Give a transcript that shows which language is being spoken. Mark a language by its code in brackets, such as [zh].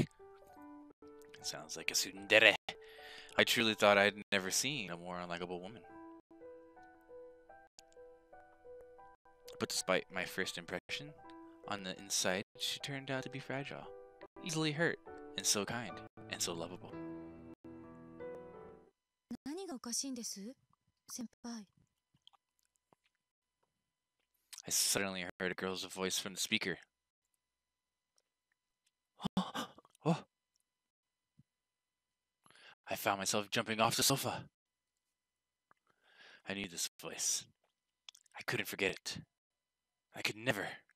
[en] It sounds like a tsundere. I truly thought I'd never seen a more unlikable woman. But despite my first impression, on the inside, she turned out to be fragile, easily hurt, and so kind, and so lovable. [ja] 何がおかしいんです、先輩。 [en] I suddenly heard a girl's voice from the speaker. Oh. I found myself jumping off the sofa. I knew this voice. I couldn't forget it. I could never.